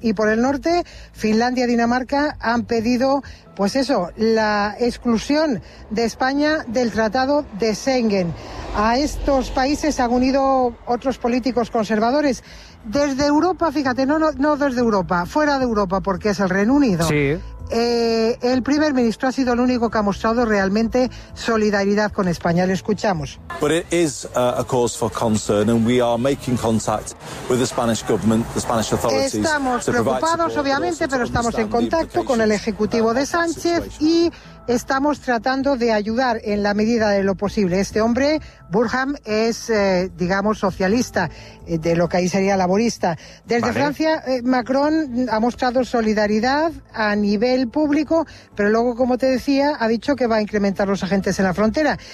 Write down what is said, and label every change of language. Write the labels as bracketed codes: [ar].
[es] Y por el norte, Finlandia y Dinamarca han pedido, pues eso, la exclusión de España del Tratado de Schengen. A estos países se han unido otros políticos conservadores. Desde Europa, fíjate, no desde Europa, fuera de Europa, porque es el Reino Unido. Sí. El primer ministro ha sido el único que ha mostrado realmente solidaridad con España. Le escuchamos. [en] But it is a cause for concern and we are making contact with the Spanish government, the Spanish authorities. [es] Estamos preocupados, obviamente, pero estamos en contacto con el ejecutivo de Sánchez y estamos tratando de ayudar en la medida de lo posible. Este hombre, Burham, es, digamos, socialista, de lo que ahí sería laborista. Desde Francia, Macron ha mostrado solidaridad a nivel público, pero luego, como te decía, ha dicho que va a incrementar los agentes en la frontera.